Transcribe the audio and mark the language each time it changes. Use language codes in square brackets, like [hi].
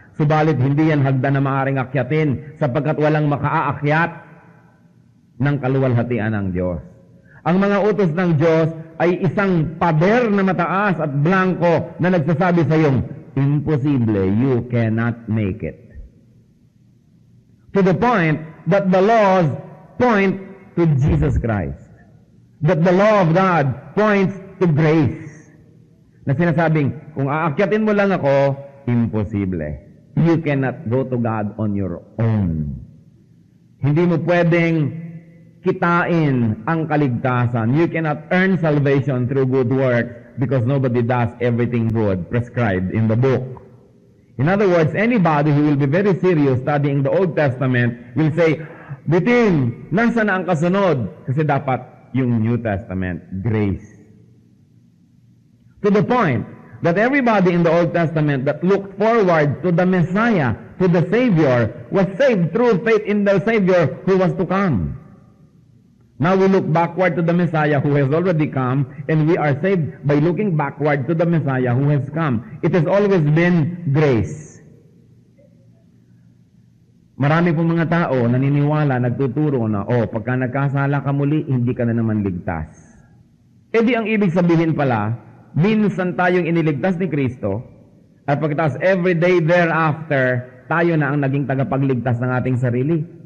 [tl] Subalit hindi yan hagdan na maaaring akyatin sapagkat walang makaakyat ng kaluwalhatian ng Diyos. Ang mga utos ng Diyos ay isang pader na mataas at blanco na nagsasabi sa iyong, imposible, [en] you cannot make it. To the point that the laws point to Jesus Christ. That the law of God points to grace. [tl] Na sinasabing, kung aakyatin mo lang ako, imposible. [en] You cannot go to God on your own. [tl] Hindi mo pwedeng kitain ang kaligtasan. [en] You cannot earn salvation through good works because nobody does everything good prescribed in the book. In other words, anybody who will be very serious studying the Old Testament will say, [tl] Bitin, nasa na ang kasunod? Kasi dapat yung [en] New Testament, grace. To the point that everybody in the Old Testament that looked forward to the Messiah, to the Savior, was saved through faith in the Savior who was to come. Now we look backward to the Messiah who has already come, and we are saved by looking backward to the Messiah who has come. It has always been grace. [tl] Marami pong mga tao naniniwala, nagtuturo na, pagka nagkasala ka muli, hindi ka na naman ligtas. E di ang ibig sabihin pala, minsan tayong iniligtas ni Kristo, at pagkatapos [en] every day thereafter, [tl] tayo na ang naging tagapagligtas ng ating sarili.